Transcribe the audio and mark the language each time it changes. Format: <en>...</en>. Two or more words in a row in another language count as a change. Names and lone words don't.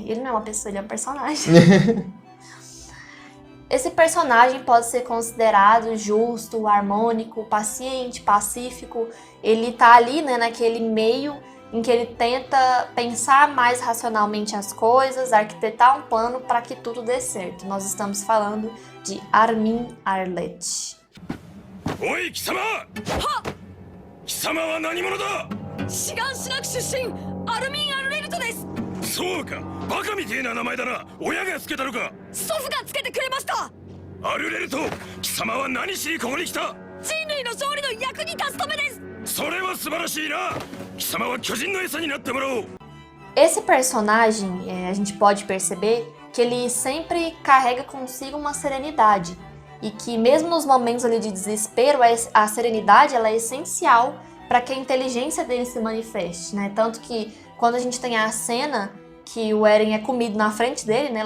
<pt>Ele não é uma pessoa, ele é um personagem. Esse personagem pode ser considerado justo, harmônico, paciente, pacífico. Ele tá ali, né, naquele meio em que ele tenta pensar mais racionalmente as coisas, arquitetar um plano para que tudo dê certo. Nós estamos falando de Armin Arlet.</pt> <ja>Oi, Kisama! 貴様は何者だ? 志願しなく出身アルミン・アルレルトです。そうか、バカみてえな名前だな。親がつけたのか。祖父がつけてくれました。アルレルト、貴様は何しにここに来た。人類の勝利の役に立つためです。それは素晴らしいな。貴様は巨人の餌になってもらおう。</ja> <pt>Esse personagem, a gente pode perceber que ele sempre carrega consigo uma serenidade. E que mesmo nos momentos ali de desespero, a serenidade ela é essencial para que a inteligência dele se manifeste, né? Tanto que quando a gente tem a cena que o Eren é comido na frente dele, né?</pt>